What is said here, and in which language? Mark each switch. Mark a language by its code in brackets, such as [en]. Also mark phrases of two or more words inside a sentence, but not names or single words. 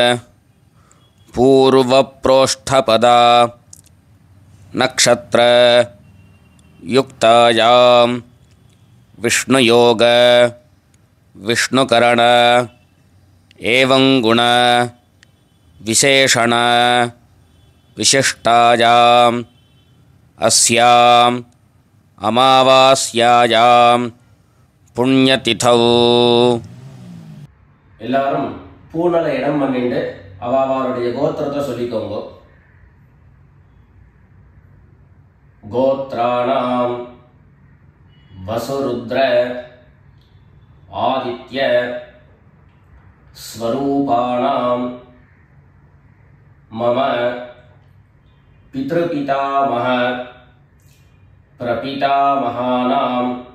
[sa] पूर्वप्रोष्ठपदा नक्षत्र युक्तायां विष्णुयोग विष्णुकरण एवं गुण विशेषण विशिष्टायां अस्यां अमावास्यायां पुण्यतिथौ [ta] எல்லாரும் பூனல இடம் பண்ணிட்டு அவளுடைய கோத்திரத்தை சொல்லிக்கோங்க. [sa] गोत्राणाम् वसुरुद्र आदित्य स्वरूपाणाम् मम पितृपितामह प्रपितामहानाम्.